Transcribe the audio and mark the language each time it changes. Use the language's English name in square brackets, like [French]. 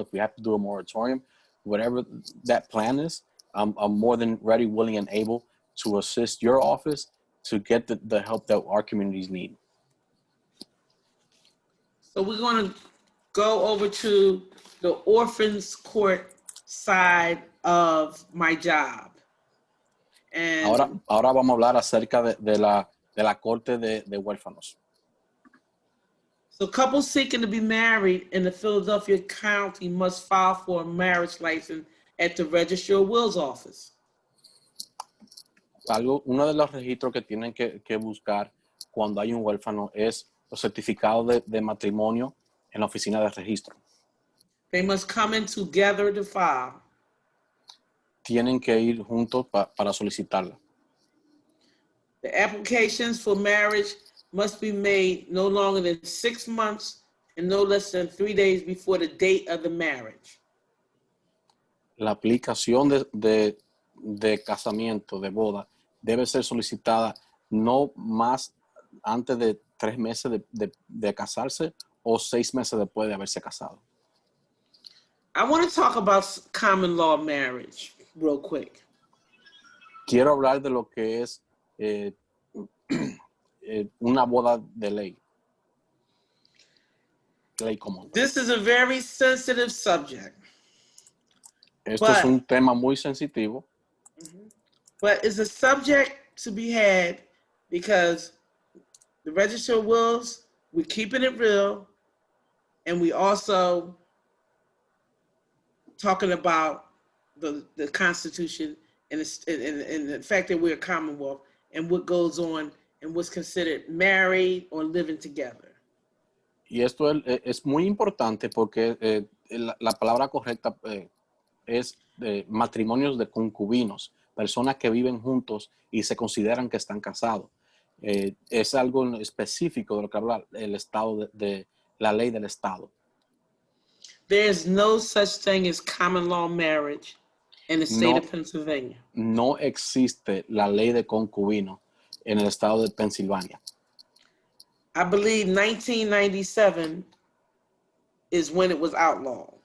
[English] If we have to do a moratorium, whatever that plan is, I'm more than ready, willing, and able to assist your office to get the help that our communities need. So we're going to go over to the Orphans Court side of my job. And [Spanish] Ahora vamos a hablar acerca de la corte de huérfanos. [English] so couples seeking to be married in the Philadelphia County must file for a marriage license at the Registry of Wills office. [Spanish] Uno de los registros que tienen que buscar cuando hay un huérfano es los certificados de matrimonio en la oficina de registro. [English] They must come in together to file. [Spanish] Tienen que ir juntos para solicitarla. [English] The applications for marriage must be made no longer than 6 months and no less than 3 days before the date of the marriage. [Spanish] La aplicación de casamiento, de boda, debe ser solicitada no más antes de 3 meses de casarse o 6 meses después de haberse casado. [English] I want to talk about common law marriage real quick. [Spanish] Quiero hablar de lo que es una boda de ley. Ley común. [English] This is a very sensitive subject. [Spanish] Esto es un tema muy sensitivo. [English] But it's a subject to be had because the Register of Wills, we're keeping it real, and we also talking about the Constitution and the fact that we're a Commonwealth and what goes on and what's considered married or living together. [Spanish] Y esto es muy importante porque la palabra correcta es matrimonios de concubinos, personas que viven juntos y se consideran que están casados. Es algo específico de lo que habla el Estado, de la ley del Estado. [English] There is no such thing as common law marriage in the state of Pennsylvania. [Spanish] No existe la ley de concubino en el estado de Pensilvania. [English] I believe 1997 is when it was outlawed.